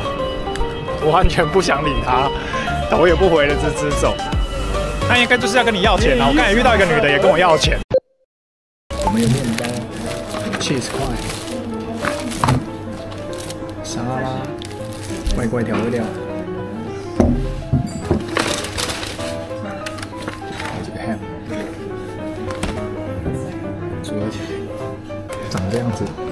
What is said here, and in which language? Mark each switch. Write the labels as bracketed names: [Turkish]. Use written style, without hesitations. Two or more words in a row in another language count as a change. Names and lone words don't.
[Chinese] 我完全不想理他，頭也不回的直直走。他應該就是要跟你要錢啊！我剛才遇到一個女的也跟我要錢。我們有面包、cheese 塊、沙拉、怪怪調味料，還有這個 ham， 組合起來長這樣子。